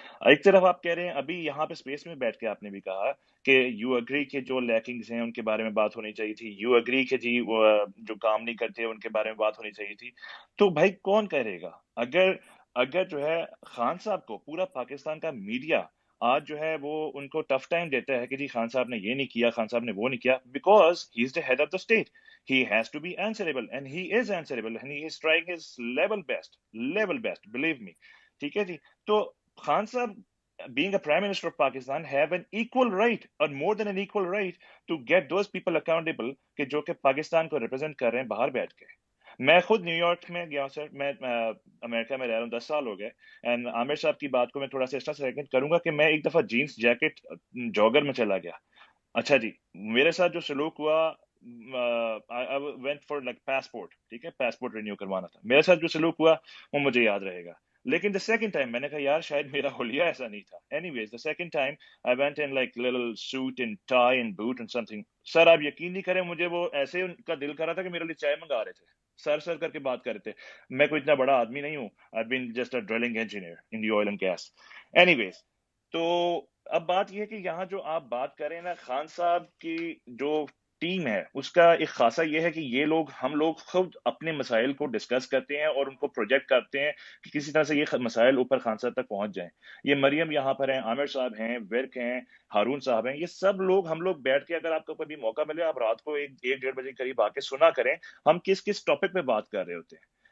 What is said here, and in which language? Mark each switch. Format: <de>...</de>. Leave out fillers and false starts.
<ur>ایک طرف آپ کہہ رہے ہیں ابھی یہاں پہ اسپیس میں بیٹھ کے آپ نے بھی کہا کہ</ur> <en>you agree</en> <ur>کہ جو لیکنگز ہیں ان کے بارے میں بات ہونی چاہیے تھی, یو اگری کہ جی جو کام نہیں کرتے ان کے بارے میں بات ہونی چاہیے تھی. تو بھائی کون کرے گا؟ اگر جو ہے خان صاحب کو پورا پاکستان کا میڈیا آج جو ہے وہ ان کو ٹف ٹائم دیتا ہے کہ جی خان صاحب نے یہ نہیں کیا, خان صاحب نے وہ نہیں کیا,</ur> <en>Because he is the head of the state. He has to be answerable and he is answerable and he is trying his level best, believe me.</en> <ur>ٹھیک ہے جی.</ur> <en>تو خان صاحب being a prime minister of Pakistan have an equal right or more than an equal right to get those people accountable</en> <ur>کہ جو کہ پاکستان کو represent کر رہے ہیں باہر بیٹھ کے. میں خود نیو یارک میں گیا سر, میں امریکہ میں رہ رہا ہوں 10 سال ہو گئے. اینڈ عامر صاحب کی بات کو میں تھوڑا سا ایکسٹرا سیکنڈ کروں گا کہ میں ایک دفعہ جینس جیکٹ جاگر میں چلا گیا. اچھا جی, میرے ساتھ جو سلوک ہوا,</ur> <en>went for like passport,</en> <ur>ٹھیک ہے, پاسپورٹ رینیو کروانا تھا, میرے ساتھ جو سلوک ہوا وہ مجھے یاد رہے گا. لیکن</ur> <en>the second time</en> <ur>میں نے کہا یار شاید میرا حلیہ ایسا نہیں تھا.</ur> <en>Anyways, the second time I went in like little suit and tie and boot and something.</en> <ur>سر آپ یقین نہیں کریں, مجھے وہ ایسے ان کا دل کر رہا تھا کہ میرے لیے چائے منگا رہے تھے, سر کر کے بات کر رہے تھے. میں کوئی اتنا بڑا آدمی نہیں ہوں,</ur> <en>I've been just a drilling engineer in the oil and gas.</en> <ur>Anyways, تو اب بات یہ ہے کہ یہاں جو آپ بات کریں نا, خان صاحب کی جو ٹیم ہے اس کا ایک خاصہ یہ ہے کہ یہ لوگ, ہم لوگ خود اپنے مسائل کو ڈسکس کرتے ہیں اور ان کو پروجیکٹ کرتے ہیں کہ کسی طرح سے یہ مسائل اوپر خان صاحب تک پہنچ جائیں. یہ مریم یہاں پر ہیں, عامر صاحب ہیں, ورک ہیں, ہارون صاحب ہیں, یہ سب لوگ ہم لوگ بیٹھ کے, اگر آپ کو کبھی موقع ملے آپ رات کو 1-1:30 بجے قریب آ کے سنا کریں ہم کس ٹاپک پہ بات کر رہے ہوتے ہیں.</ur>